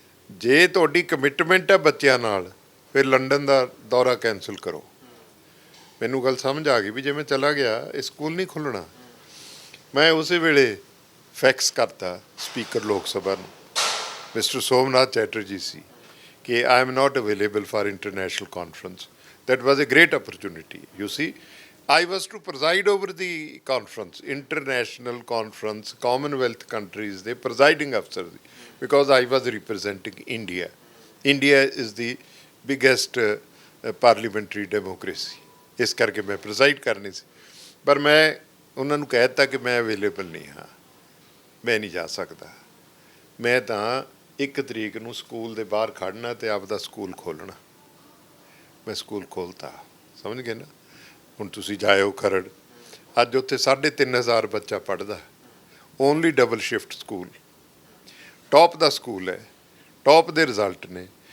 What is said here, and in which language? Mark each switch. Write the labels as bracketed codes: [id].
[pa] ਜੇ ਤੁਹਾਡੀ ਕਮਿਟਮੈਂਟ ਹੈ ਬੱਚਿਆਂ ਨਾਲ, ਫਿਰ ਲੰਡਨ ਦਾ ਦੌਰਾ ਕੈਂਸਲ ਕਰੋ। ਮੈਨੂੰ ਗੱਲ ਸਮਝ ਆ ਗਈ ਵੀ ਜੇ ਮੈਂ ਚਲਾ ਗਿਆ, ਇਹ ਸਕੂਲ ਨਹੀਂ ਖੁੱਲ੍ਹਣਾ। ਮੈਂ ਉਸੇ ਵੇਲੇ ਫੈਕਸ ਕਰਤਾ ਸਪੀਕਰ ਲੋਕ ਸਭਾ ਨੂੰ, ਮਿਸਟਰ ਸੋਮਨਾਥ ਚੈਟਰਜੀ ਸੀ, ਕਿ [en] I am not available for international conference. That was a great opportunity. You see, I was to preside over the conference, international conference, Commonwealth countries, the presiding officer, because I was representing India. India is the biggest parliamentary democracy. [pa] ਇਸ ਕਰਕੇ ਮੈਂ ਪ੍ਰੈਜ਼ਾਈਡ ਕਰਨੀ ਸੀ, ਪਰ ਮੈਂ ਉਹਨਾਂ ਨੂੰ ਕਹਿ ਦਿੱਤਾ ਕਿ ਮੈਂ ਅਵੇਲੇਬਲ ਨਹੀਂ ਹਾਂ, ਮੈਂ ਨਹੀਂ ਜਾ ਸਕਦਾ। ਮੈਂ ਤਾਂ 1 ਤਰੀਕ ਨੂੰ ਸਕੂਲ ਦੇ ਬਾਹਰ ਖੜ੍ਹਨਾ ਅਤੇ ਆਪਦਾ ਸਕੂਲ ਖੋਲ੍ਹਣਾ। ਮੈਂ ਸਕੂਲ ਖੋਲ੍ਹਤਾ, ਸਮਝ ਗਏ ਨਾ। ਹੁਣ ਤੁਸੀਂ ਜਾਇਓ ਖਰੜ, ਅੱਜ ਉੱਥੇ 3500 ਬੱਚਾ ਪੜ੍ਹਦਾ, only double shift school, top ਦਾ ਸਕੂਲ ਹੈ, ਟੌਪ ਦੇ ਰਿਜ਼ਲਟ ਨੇ।